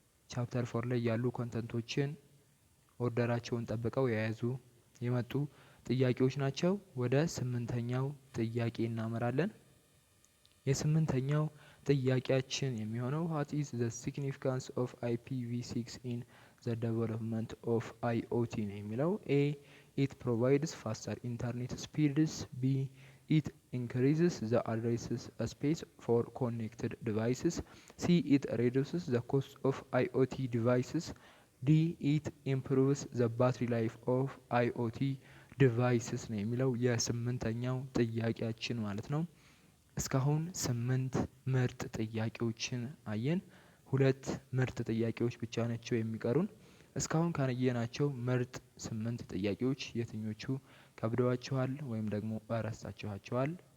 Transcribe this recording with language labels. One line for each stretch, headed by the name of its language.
Amharic: ቻፕተር 4 ላይ ያሉ ኮንተንቶችን ኦርደራቸውን ጠብቀው የመጡ ጥያቄዎች ናቸው። ወደ 8ኛው ጥያቄ እናመራለን። የስምንተኛው ጥያቄያችን የሚሆነው
English: what is the significance of IPv6 in the development of IoT
Amharic: ነው የሚለው።
English: A it provides faster internet speeds. B it increases the address space for connected devices. C it reduces the cost of IoT devices. D it improves the battery life of IoT devices
Amharic: ነው የሚለው የስምንተኛው ጥያቄያችን ማለት ነው። እስካሁን 8 ምርጥ ጥያቄዎችን አየን። 2 ምርጥ ጥያቄዎች ብቻ ናቸው የሚቀሩን። እስካሁን ካየናቸው ምርጥ 8 ጥያቄዎች የትኞቹ ከብደዋችኋል ወይም ደግሞ ረሳችኋቸዋል?